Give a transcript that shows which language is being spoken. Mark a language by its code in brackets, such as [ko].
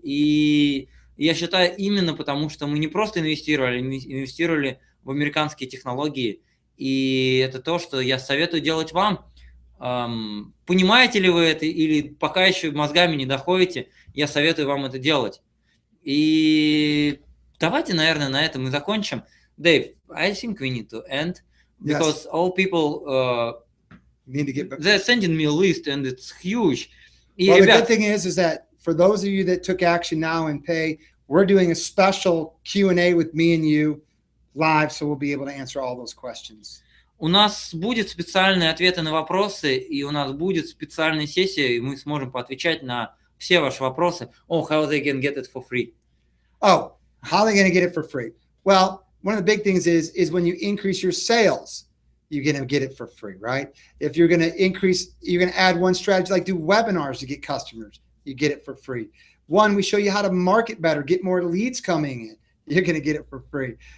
[ru] И я считаю, именно потому, что мы не просто инвестировали в американские технологии. И это то, что я советую делать вам. Понимаете ли вы это или пока еще мозгами не доходите, я советую вам это делать. И давайте, наверное, на этом и закончим. [en] Dave, I think we need to end because all people need to get back. They're sending me a list and it's huge. [ru] И, [en] well, [ru] ребят, [en] the good thing is that for those of you that took action now and pay, we're doing a special Q&A with me and you live, so we'll be able to answer all those questions. [ru] У нас будет специальные ответы на вопросы, и у нас будет специальная сессия, и мы сможем поотвечать на все ваши вопросы. [en] Oh, how they can get it for free? Oh, how are they going to get it for free? Well, one of the big things is when you increase your sales, you're going to get it for free, right? If you're going to increase, you're going to add one strategy, like do webinars to get customers, you get it for free. One, we show you how to market better, get more leads coming in. You're going to get it for free.